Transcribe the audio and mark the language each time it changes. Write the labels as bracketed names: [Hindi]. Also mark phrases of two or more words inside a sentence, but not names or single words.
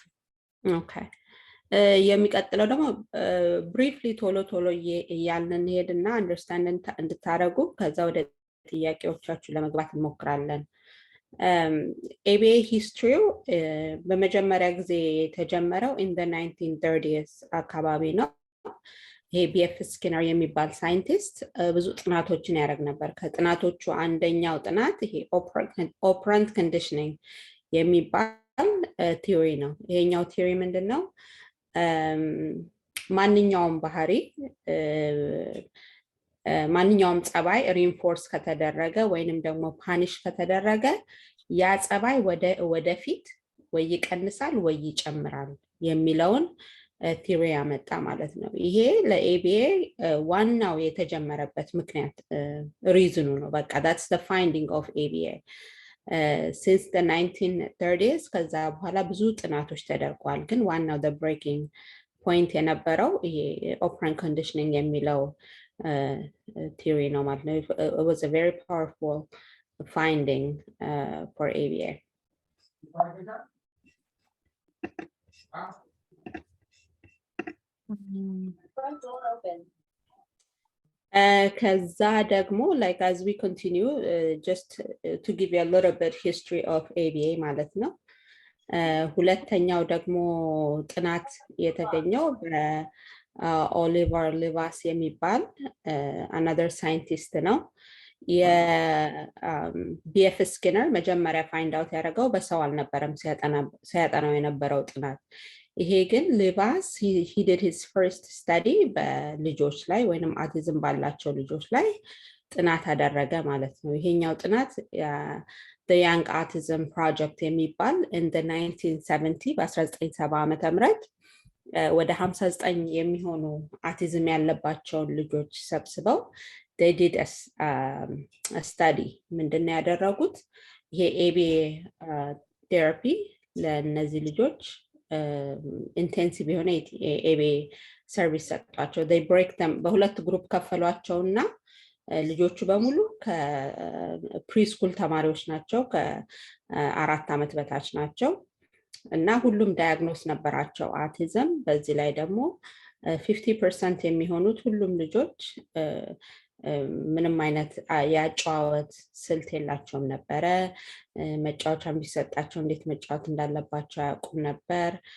[Amharic] ኦኬ የሚቀጥለው ደግሞ ብሪፍሊ ቶሎ እያልን እንሄድና አንደርስታንድ እንድታረጉ ከዛ ወደ ጥያቄዎቻችሁ ለመግባት እንሞክራለን። ABA ሂስትሪው በመጀመሪያ ጊዜ የተጀመረው [English] in the 1930s [Amharic] አካባቢ ነው። ይሄ BF ስኪነር የሚባል ሳይንቲስት ብዙ ጥናቶችን ያደርግ ነበር። ከጥናቶቹ አንደኛው ጥናት ይሄ [English] operant conditioning [Amharic] የሚባል ቲዮሪ ነው። ይሄኛው ቲዮሪ ምንድነው? ማንኛውም ባህሪ ማንኛውም ጸባይ ሪንፎርስ ከተደረገ ወይንም ደግሞ ፓኒሽ ከተደረገ ያ ጸባይ ወደፊት ወይ ይቀንሳል ወይ ይጨምራል የሚለውን ቲዮሪ ያመጣ ማለት ነው። ይሄ ለኤቢኤ ዋናው የተጀመረበት ምክንያት ሪዝኑ ነው። በቃ [English] that's the finding of ABA since the 1930s። [Amharic] ከዛ በኋላ ብዙ ጥናቶች ተደርጓል፣ ግን ዋናው [English] the breaking point [Amharic] የነበረው ይሄ [English] operant conditioning [Amharic] የሚለው ቲዮሪ ነው ማለት ነው። [English] It was a very powerful finding for ABA. [Amharic] ከዛ ደግሞ [English] like as we continue just to give you a little bit history of ABA [Amharic] ማለት ነው። ሁለተኛው ደግሞ ጥናት የተገኘው በኦሊቨር ሊቫስ የሚባል [English] another scientist [Amharic] ነው። የቢኤፍ ስኪነር መጀመሪያ [English] find out [Amharic] ያደረገው በሰው አልነበረም ሲያጠናው የነበረው ጥናት። ይሄ ግን ሊቫስ [English] he did his first study [Amharic] በልጆች ላይ ወይንም አውቲዝም ባላቸው ልጆች ላይ ጥናት አደረገ ማለት ነው። ይሄኛው ጥናት [English] the young autism project [Amharic] የሚባል [English] in the 1970 [Amharic] በ1970 ዓመተ ምህረት ወደ 59 የሚሆኑ አውቲዝም ያለባቸውን ልጆች ሰብስበው [English] they did a study። [Amharic] ምንድነው ያደረጉት? ይሄ [English] ABA therapy [Amharic] ለነዚህ ልጆች ኢንቴንሲቭ የሆነ [English] ABA service [Amharic] ሰጣቸው። [English] they break [Amharic] them በሁለት ግሩፕ ከፈሏቸውና ልጆቹ በሙሉ ከፕሪስኩል ተማሪዎች ናቸው፣ ከ4 ዓመት በታች ናቸው እና ሁሉም ዳያግኖስ ነበራቸው አውቲዝም። በዚህ ላይ ደግሞ 50% የሚሆኑት ሁሉም ልጆች ምንም አይነት የአጨዋወት ስልት የላቸውም ነበረ። መጫወቻ ቢሰጣቸው እንዴት መጫወት እንዳለባቸው አያውቁም ነበር።